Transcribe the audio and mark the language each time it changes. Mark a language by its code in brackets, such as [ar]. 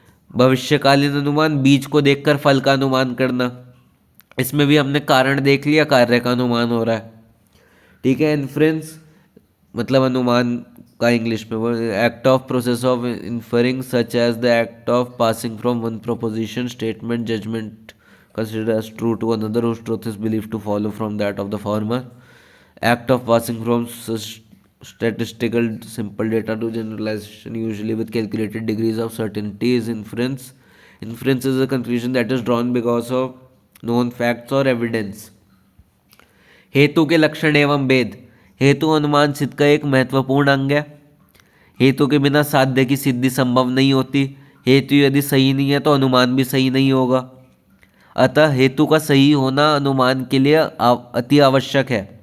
[hi] भविष्यकालीन अनुमान, बीज को देखकर फल का अनुमान करना, इसमें भी हमने कारण देख लिया, कार्य का अनुमान हो रहा है। ठीक है, इन्फ्रेंस मतलब अनुमान का इंग्लिश में [en] वो act of process of inferring such as the act of passing from one proposition statement judgment considered as true to another whose truth is believed to follow from that of the former. Act of passing from statistical simple data to generalization, usually with calculated degrees of certainty, is inference. Inference is a conclusion that is drawn because of known facts or evidence. [hi] हेतु के लक्षण एवं भेद, हेतु अनुमान सिद्ध का एक महत्वपूर्ण अंग है। हेतु के बिना साध्य की सिद्धि संभव नहीं होती। हेतु यदि सही नहीं है तो अनुमान भी सही नहीं होगा। अतः हेतु का सही होना अनुमान के लिए अति आवश्यक है।